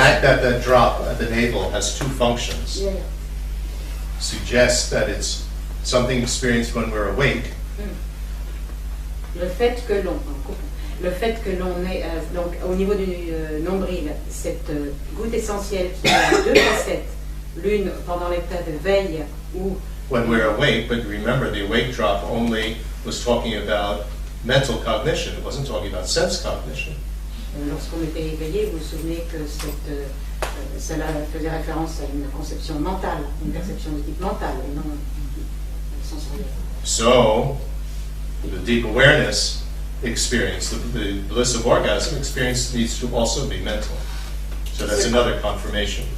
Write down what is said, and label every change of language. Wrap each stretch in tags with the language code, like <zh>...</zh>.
<en>fact that that drop at the navel has two functions Yeah. suggests that it's something experienced when we're awake,</en> <fr>Le fait que l'on ait, donc au niveau du nombril, cette goutte essentielle qui a deux facettes, l'une pendant l'état de veille où</fr> <en>when we're awake, but remember the awake drop only was talking about mental cognition, it wasn't talking about sense cognition.</en> <fr>lorsqu'on était éveillé, vous vous souvenez que cela faisait référence à une conception mentale, une perception de type mental et non sensorielle.</fr> <en>So, the deep awareness experience, the bliss of orgasm experience needs to also be mental. So that's another confirmation.</en>